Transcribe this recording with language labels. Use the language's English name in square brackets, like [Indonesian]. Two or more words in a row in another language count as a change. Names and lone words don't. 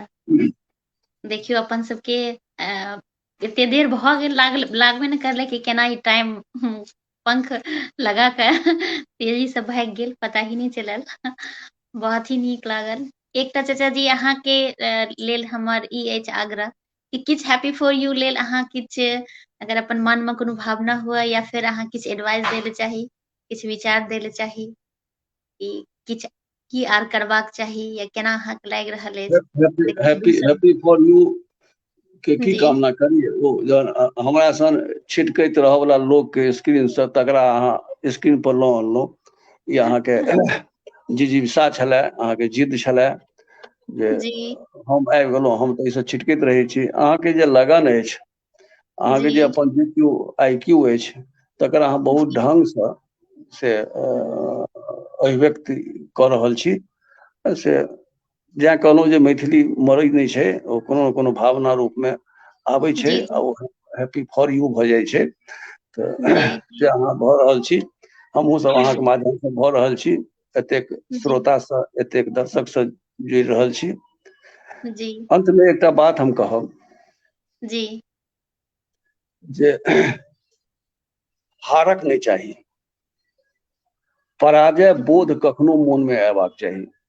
[Maithili] देखियौ अपन सबके एते देर भऽ गेल, लागबे नहि करलै कि केना ई टाइम पंख लगा कऽ तेजी से भागि गेल, पता ही नहीं चलल। बहुत ही नीक लागल। एकटा चाचा जी अहाँके लेल हमर ई अछि आग्रह कि किछु हैप्पी फॉर यू लेल अहाँ किछु अगर अपन मन में कोनो भावना हुए, या फिर अहाँ किछु एडवाइस दै ले चाही, किछु विचार दै ले चाही, कि किछु की आर करबाक चाही, या केना अहाँके लागि रहल अछि। देखियौ दोसर हैप्पी फॉर यू के की जी कामना करिए। ओ जहन हमरा सन छिटकैत रहऽ वाला लोग के स्क्रीन से तकरा अहाँ स्क्रीन पर लऽ अनलहुँ, ई अहाँके जिजीविषा छलै, अहाँके जिद्द छलै जे जी हम आबि गेलहुँ। हम तऽ एहिसँ छिटकैत रहै छी। अहाँके जे लगन अछि, अहाँके जे जी अपन जीक्यू IQ अछि, तकर अहाँ बहुत जी ढंग से अभिव्यक्ति कऽ रहल छी। से जै कहलहुँ जे मैथिली मरै नहि छै, ओ कोनो ने कोनो भावना रूप में आबै छै, जी आ ओ हैप्पी फॉर यू भऽ जाइ छै। तऽ जी से अहाँ भऽ रहल छी, हमहूँ सब अहाँके माध्यम से भऽ रहल छी, एतेक जी श्रोता सँ, एतेक दर्शक सँ जुड़ि रहल छी। जी अंत में एकटा बात हम कहब जी जे हारक नहि चाही, पराजय बोध कखनो मोन में अयबाक चाही।